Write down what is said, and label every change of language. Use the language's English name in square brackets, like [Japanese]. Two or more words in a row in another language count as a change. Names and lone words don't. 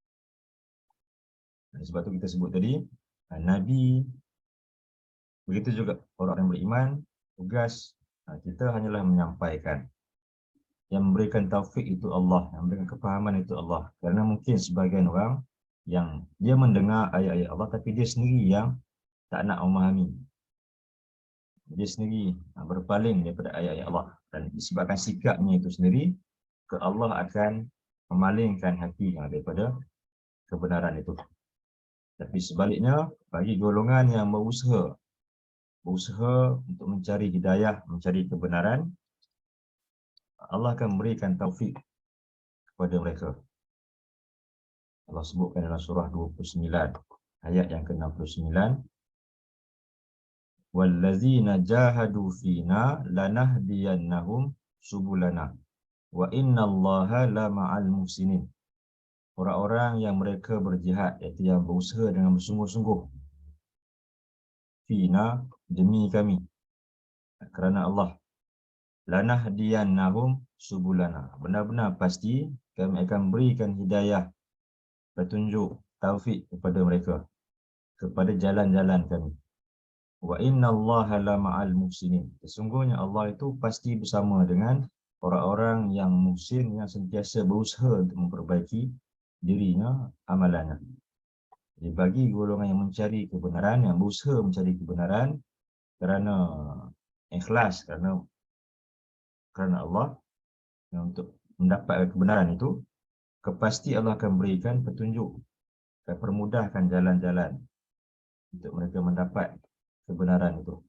[Malay] Sebab tu kita sebut tadi, Nabi, begitu juga orang yang beriman, tugas kita hanyalah menyampaikan. Yang memberikan taufik itu Allah, yang memberikan kefahaman itu Allah. Kerana mungkin sebagian orang yang dia mendengar ayat-ayat Allah, tapi dia sendiri yang tak nak memahami. Dia sendiri berpaling daripada ayat-ayat Allah. Dan disebabkan sikapnya itu sendiri, Allah akan memalingkan hati daripada kebenaran itu. Tapi sebaliknya, bagi golongan yang berusaha untuk mencari hidayah, mencari kebenaran, Allah akan memberikan taufik kepada mereka. Allah sebutkan dalam surah 29, ayat yang ke-69, [Arabic] والذين جاهدوا فينا لنهدينهم سبلنا وإن الله لمع المحسنين. [Malay] Orang-orang yang mereka berjihad, iaitu yang berusaha dengan bersungguh-sungguh, fina, demi kami, kerana Allah, [Arabic] لنهدينهم سبلنا, [Malay] benar-benar pasti kami akan berikan hidayah, petunjuk, taufik kepada mereka, kepada jalan-jalan kami. [Arabic] وإن الله لمع المحسنين, [Malay] sesungguhnya Allah itu pasti bersama dengan orang-orang yang muhsin, yang sentiasa berusaha untuk memperbaiki dirinya, amalannya. Jadi bagi golongan yang mencari kebenaran, yang berusaha mencari kebenaran kerana ikhlas, kerana Allah, untuk mendapatkan kebenaran itu, kepasti Allah akan berikan petunjuk, akan permudahkan jalan-jalan untuk mereka mendapat kebenaran itu.